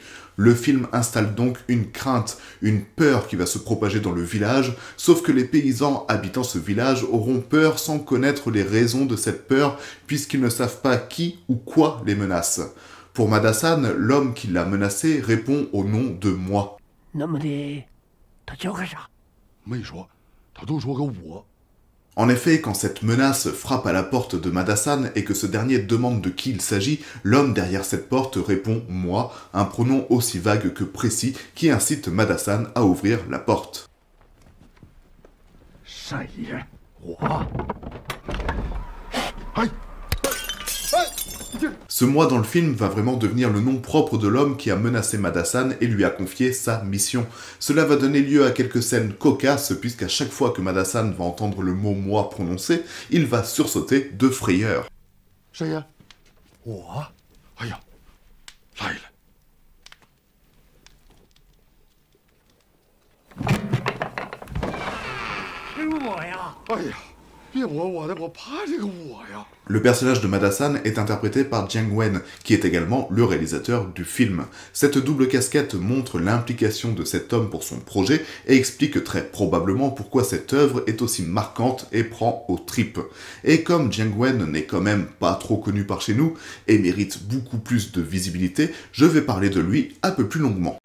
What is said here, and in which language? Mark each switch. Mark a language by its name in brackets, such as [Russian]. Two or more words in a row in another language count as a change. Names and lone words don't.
[French] Le film installe donc une crainte, une peur qui va se propager dans le village, sauf que les paysans habitant ce village auront peur sans connaître les raisons de cette peur, puisqu'ils ne savent pas qui ou quoi les menace. Pour Madasan, l'homme qui l'a menacé répond au nom de moi. [Chinese] 那么的，他叫个啥？没说，他就说个我。 [French] En effet, quand cette menace frappe à la porte de Madasan et que ce dernier demande de qui il s'agit, l'homme derrière cette porte répond « moi », un pronom aussi vague que précis qui incite Madasan à ouvrir la porte. [Chinese] 善爷，我，哎。 [French] Ce moi dans le film va vraiment devenir le nom propre de l'homme qui a menacé Madasan et lui a confié sa mission. Cela va donner lieu à quelques scènes cocasses puisqu'à chaque fois que Madasan va entendre le mot moi prononcé, il va sursauter de frayeur. [Chinese] 谁呀？我。哎呀，来了。是我呀！哎呀，别我的，我怕这个我呀。 [French] Le personnage de Madasan est interprété par Jiang Wen, qui est également le réalisateur du film. Cette double casquette montre l'implication de cet homme pour son projet et explique très probablement pourquoi cette œuvre est aussi marquante et prend aux tripes. Et comme Jiang Wen n'est quand même pas trop connu par chez nous et mérite beaucoup plus de visibilité, je vais parler de lui un peu plus longuement.